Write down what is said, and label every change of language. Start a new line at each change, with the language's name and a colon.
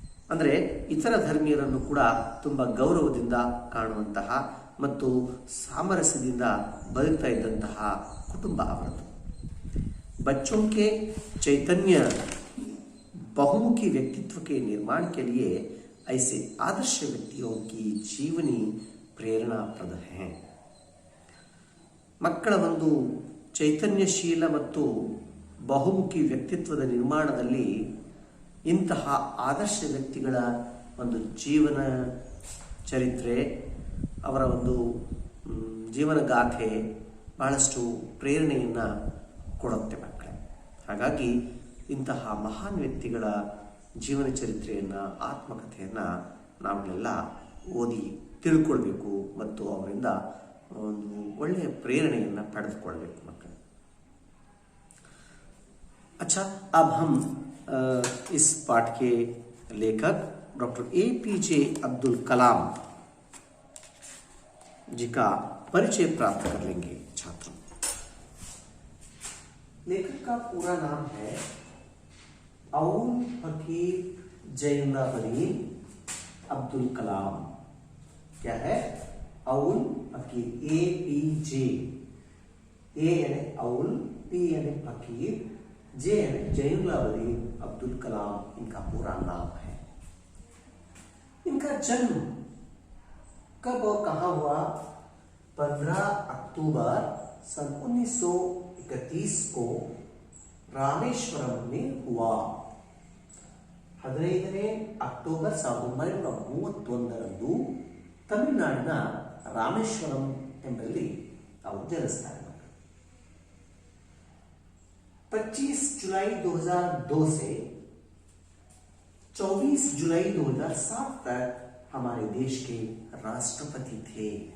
Kannada: ಅಂದರೆ ಇತರ ಧರ್ಮೀಯರನ್ನು ಕೂಡ ತುಂಬ ಗೌರವದಿಂದ ಕಾಣುವಂತಹ ಮತ್ತು ಸಾಮರಸ್ಯದಿಂದ ಬದುಕ್ತಾ ಇದ್ದಂತಹ ಕುಟುಂಬ ಅವರದು।
Hindi: बच्चों के चैतन्य बहुमुखी व्यक्तित्व के निर्माण के लिए ऐसे आदर्श व्यक्तियों की जीवनी प्रेरणाप्रद है।
Kannada: ಮಕ್ಕಳ ಒಂದು ಚೈತನ್ಯಶೀಲ ಮತ್ತು ಬಹುಮುಖಿ ವ್ಯಕ್ತಿತ್ವದ ನಿರ್ಮಾಣದಲ್ಲಿ ಇಂತಹ ಆದರ್ಶ ವ್ಯಕ್ತಿಗಳ ಒಂದು ಜೀವನ ಚರಿತ್ರೆ, ಅವರ ಒಂದು ಜೀವನ ಗಾಥೆ ಬಹಳಷ್ಟು ಪ್ರೇರಣೆಯನ್ನು ಕೊಡುತ್ತೆ ಮಕ್ಕಳೇ। ಹಾಗಾಗಿ ಇಂತಹ ಮಹಾನ್ ವ್ಯಕ್ತಿಗಳ ಜೀವನ ಚರಿತ್ರೆಯನ್ನು, ಆತ್ಮಕಥೆಯನ್ನು ನಾವೆಲ್ಲ ಓದಿ ತಿಳ್ಕೊಳ್ಬೇಕು ಮತ್ತು ಅವರಿಂದ ಒಂದು ಒಳ್ಳೆಯ ಪ್ರೇರಣೆಯನ್ನು ಪಡೆದುಕೊಳ್ಬೇಕು ಮಕ್ಕಳು.
Hindi: अच्छा, अब हम इस पाठ के लेखक डॉक्टर APJ अब्दुल कलाम जी का परिचय प्राप्त कर लेंगे छात्रों। लेखक का पूरा नाम है अउल फकीर जैनुलाब्दीन अब्दुल कलाम। क्या है? अउल फकीर, APJ, A यानी अउल, P यानी फकीर, जे यानी जैनुलाब्दीन अब्दुल कलाम इनका पूरा नाम है। इनका जन्म कब और कहाँ हुआ? 15 अक्टूबर सन 1931 को रामेश्वरम में हुआ।
Kannada: 15ನೇ ಅಕ್ಟೋಬರ್ 1931ರಂದು ತಮಿಳುನಾಡಿನ ರಾಮೇಶ್ವರಂ ಎಂಬಲ್ಲಿ ಅವರು ಜನಿಸ್ತಾರೆ.
Hindi: 25 जुलाई 2002 से 24 जुलाई 2007 तक हमारे देश के राष्ट्रपति थे।